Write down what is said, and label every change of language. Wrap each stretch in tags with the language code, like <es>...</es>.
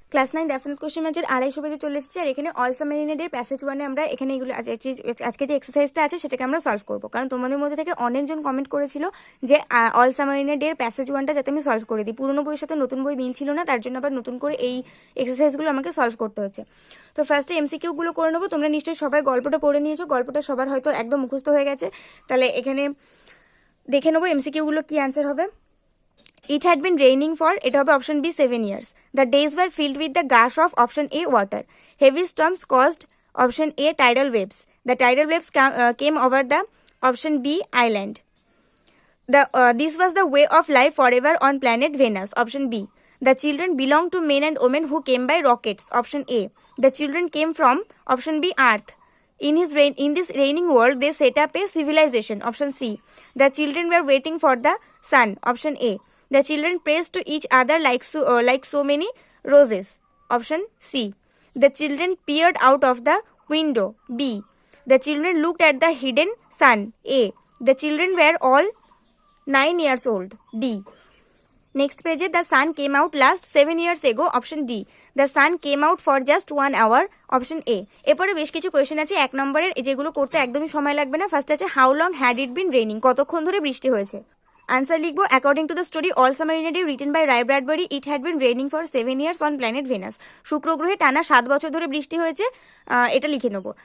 <bn>Class 9 definite question ম্যাচের 250 পেজে চলে এসেছে। আর এখানে অল সাবমেরিনের প্যাসেজ 1-এ আমরা এখানে এগুলো আজকে যে এক্সারসাইজটা আছে সেটাকে আমরা সলভ করব, কারণ তোমাদের মধ্যে থেকে অনেকজন কমেন্ট করেছিল যে অল সাবমেরিনের প্যাসেজ 1টা যাতে আমি সলভ করে দিই। পুরোনো বইয়ের সাথে নতুন বই মিল ছিল না, তার জন্য আবার নতুন করে এই এক্সারসাইজগুলো আমাকে সলভ করতে হচ্ছে। তো ফার্স্টে এমসিকিউ গুলো করে নেবো। তোমরা নিশ্চয়ই সবাই গল্পটা পড়ে নিয়েছো, গল্পটা সবার হয়তো একদম মুখস্থ হয়ে গেছে। তাহলে এখানে দেখে নেবো এমসিকিউ গুলো কি অ্যান্সার হবে।</bn> <en>It had been raining for,</en> <bn>এটা হবে option B,</bn> <en>7 years. The days were filled with the gush of option A, water. Heavy storms caused option A, tidal waves. The tidal waves came over the option B, island. This was the way of life forever on planet Venus. Option B. The children belonged to men and women who came by rockets. Option A. The children came from option B, Earth. In this raining world, they set up a civilization. Option C. The children were waiting for the sun. Option A. The children praised to each other like so many roses. Option C. The children peered out of the window. B. The children looked at the hidden sun. A. The children were all 9 years old. D. Next page, the sun came out last 7 years ago. Option D. The sun came out for just 1 hour. Option A.</en> <bn>এরপরে বেশ কিছু question আছে 1 নম্বরের, যেগুলো করতে একদমই সময় লাগবে না।</bn> <en>first আছে how long had it been raining,</en> <bn>কতক্ষণ ধরে বৃষ্টি হয়েছে। আনসার লিখবো</bn> <en>According to the story all summer in a day written by Ray Bradbury, it had been raining for 7 years on planet Venus.</en> <bn>শুক্র গ্রহে টানা 7 বছর ধরে বৃষ্টি হয়েছে, এটা লিখে নেবো।</bn>